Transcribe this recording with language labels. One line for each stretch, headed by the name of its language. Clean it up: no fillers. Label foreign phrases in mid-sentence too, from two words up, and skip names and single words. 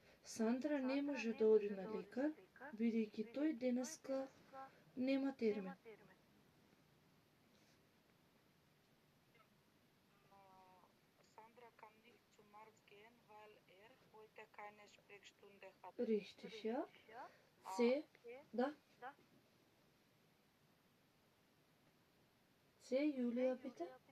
Macedonian: Сандра не може да оди на лекар, бидејќи тој денеска нема термин.
German: Sandra kann nicht zum Arzt gehen, weil heute keine Sprechstunde hat. Richtig, ja. C, да. C, Julia, bitte.